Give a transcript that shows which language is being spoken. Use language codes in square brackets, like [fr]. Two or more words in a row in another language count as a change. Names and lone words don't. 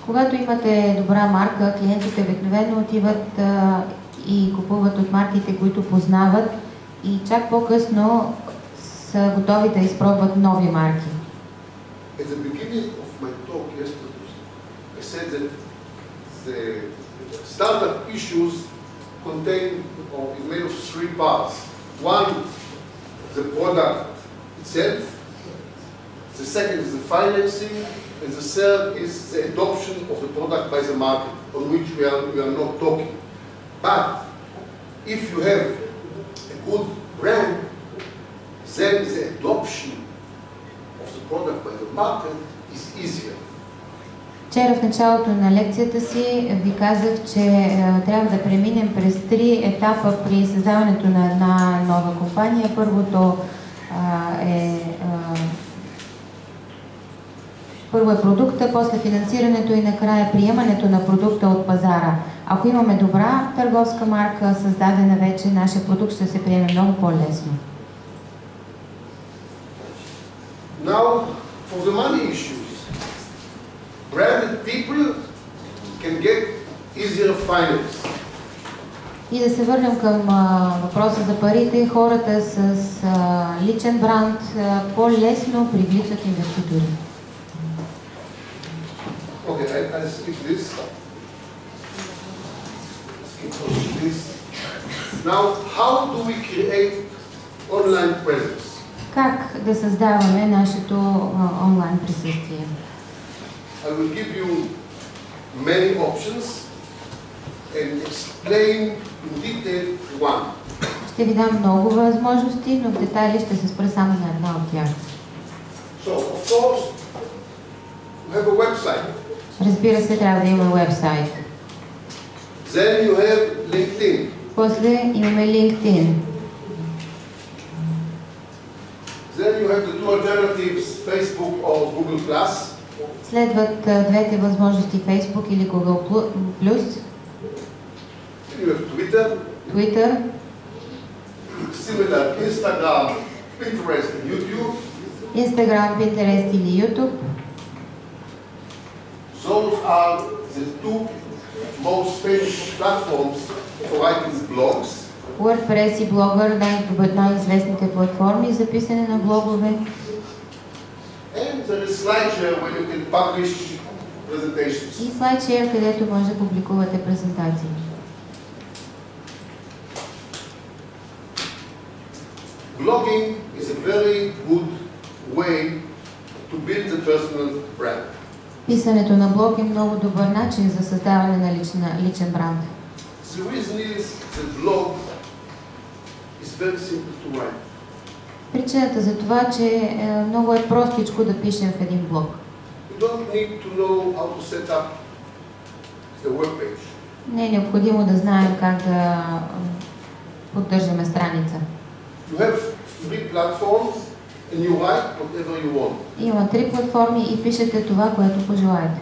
[bg] Когато имате добра марка, клиентите обикновено отиват и купуват от марките, които познават, и чак по-късно са готови да изпробват нови марки. [en] At the beginning of my talk yesterday, I said that the startup issues contain or is made of three parts. One, the product itself. The second is the financing, and the third is the adoption of the product by the market, on which we are not talking. But if you have a good brand, then the adoption of the product by the market is easier. [bg] Вчера в началото на лекцията си ви казах, че трябва да преминем през 3 етапа при създаването на една нова компания. Първо е продукта, после финансирането и накрая приемането на продукта от пазара. Ако имаме добра търговска марка, създадена вече, нашия продукт ще се приеме много по-лесно. [en] Now, for the money issues, branded people can get easier finance. [bg] И да се върнем към въпроса за парите, хората с личен бранд по-лесно привличат инвеститори. [en] Okay, I skip this. Now, how do we create online presence? [bg] Как да създаваме нашето онлайн присъствие? [en] I will give you many options and explain in detail one. [bg] Ще ви дам много възможности, но в детайли ще се спра само на една от тях. [en] So, of course, you have a website. [bg] Разбира се, трябва да има вебсайт. [en] Then you have LinkedIn. [bg] После имаме LinkedIn. [en] Then you have the two alternatives, Facebook or Google Plus. [bg] Следват двете възможности, Facebook или Google+. [en] You have Twitter. Similar, Instagram, Pinterest and YouTube. [bg] Instagram, Pinterest или YouTube. [en] Those are the two most famous platforms for writing blogs. [bg] WordPress и Blogger, най-известните платформи за писане на блогове. [en] And there is SlideShare where you can publish presentations. [bg] И SlideShare, където може да публикувате презентации. [en] Blogging is a very good way to build a personal brand. [bg] Писането на блог е много добър начин за създаване на личен бранд. [en] The reason is the blog is very simple to write. [bg] Причината за това, че много е простичко да пишем в един блог. [en] You don't need to know how to set up the web page. [bg] Не е необходимо да знаем как да поддържаме страница. [en] You have 3 platforms and you write whatever you want. [bg] Има 3 платформи и пишете това, което пожелаете.